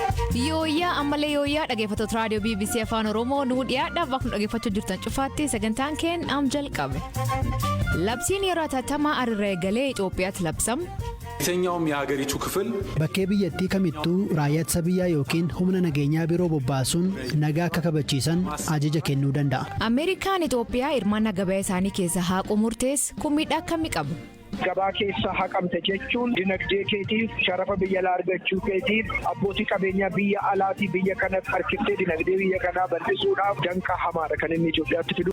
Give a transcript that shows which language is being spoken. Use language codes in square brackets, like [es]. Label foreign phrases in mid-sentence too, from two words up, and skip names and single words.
[om] Yooyaa ammallee yooyaa dhaggeeffattoota raadiyoo BBC afaan oromoo nu dhiyaadhaaf bakka dhaggeeffachuu jirtan cufaatti sagantaan keenya am jalqabe. Labsiin yeroo hatattamaa har'aa eegalee Itoophiyaatti labsame. [am] የትኛውም የሀገሪቱ ክፍል [om] bakkee biyyattii kamittuu raayyaa ittisa biyyaa yookiin humna nageenyaa biroo bobbaasuun nagaa akka kabachiisan ajaja kennuu danda'a. Ameerikaan Itoophiyaa hirmaannaa gabaa isaanii keessa haquu murteesse kun miidhaa akkamii qabu? Gabaa keessa haqamte jechuun dinagdee keetiif sharafa biyya laa argachuu keetiif abbootii qabeenyaa biyya alaatii biyya kanatti harkiftee dinagdee biyya kanaa bal'isuudhaaf danqaa hamaadha kan inni Itoophiyaatti fidu.